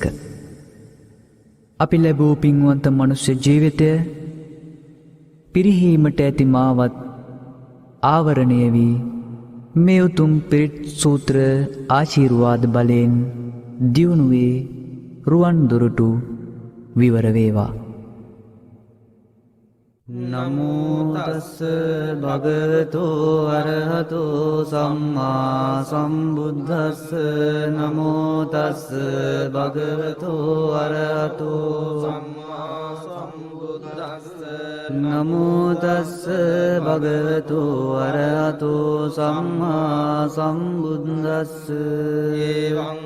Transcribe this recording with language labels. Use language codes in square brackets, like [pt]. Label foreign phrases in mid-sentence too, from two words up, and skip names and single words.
[si] අපි ලැබූ පින්වන්ත මනුෂ්‍ය ජීවිතය පිරිහීමට ඇති මාවත් ආවරණය වී මේ උතුම් පිරිත් සූත්‍ර ආශිර්වාද බලයෙන් දියුණුවේ රුවන් දොරටු විවර වේවා. [pi] නමෝ තස්ස භගවතෝ අරහතෝ සම්මා සම්බුද්දස්ස නමෝ තස්ස භගවතෝ අරහතෝ සම්මා සම්බුද්දස්ස නමෝ තස්ස භගවතෝ අරහතෝ සම්මා සම්බුද්දස්ස එවං